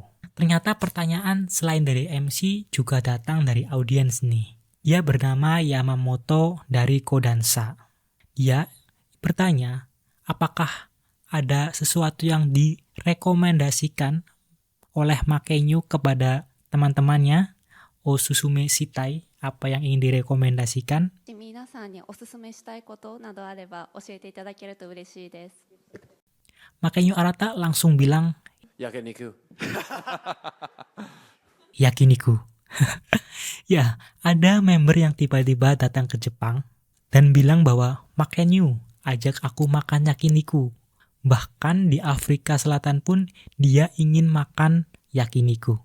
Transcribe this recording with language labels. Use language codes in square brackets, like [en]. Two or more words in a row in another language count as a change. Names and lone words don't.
[id] Ternyata pertanyaan selain dari MC juga datang dari audiens nih. Dia bernama Yamamoto dari Kodansha. Dia bertanya, apakah ada sesuatu yang direkomendasikan oleh Makenyu kepada teman-temannya? [ja] おすすめしたい, [id] apa yang ingin direkomendasikan? [ja] 皆さんにおすすめしたいことなどあれば教えていただけると嬉しいです。 [id] Makenyu Arata langsung bilang, Yakiniku. yakiniku. Ya, ada member yang tiba-tiba datang ke Jepang dan bilang bahwa Makenyu, ajak aku makan yakiniku. Bahkan di Afrika Selatan pun dia ingin makan yakiniku.